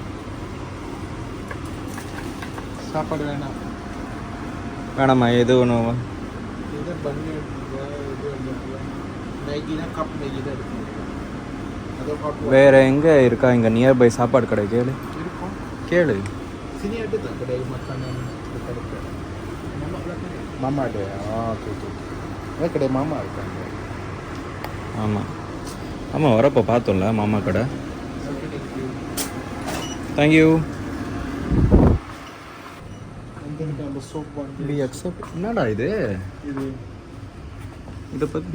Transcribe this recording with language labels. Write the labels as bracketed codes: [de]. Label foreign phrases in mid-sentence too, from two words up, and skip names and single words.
[ta] சாப்பாடு வேணாம். வேணாம்மா எது ஒன்று. இது பண்ணி மேகினா கப் மேகி தான் எடுக்கணும். அதோ ஹாட் வேறு எங்கே இருக்கா? இங்கே நியர்பை சாப்பாடு கடை கேளு. இருக்கும். கேளு. [ms] Sini ada tak kedai makanan dekat-dekat? Mama ada. Okay. Ada kedai Mama இருக்காங்க. [ta] ஆமாம் வரப்போ பார்த்தோம்ல மாமா கடை. தேங்க்யூ. அந்த சோப் வந்து [en] we accept. [ta] என்னடா இது? இதை பற்றி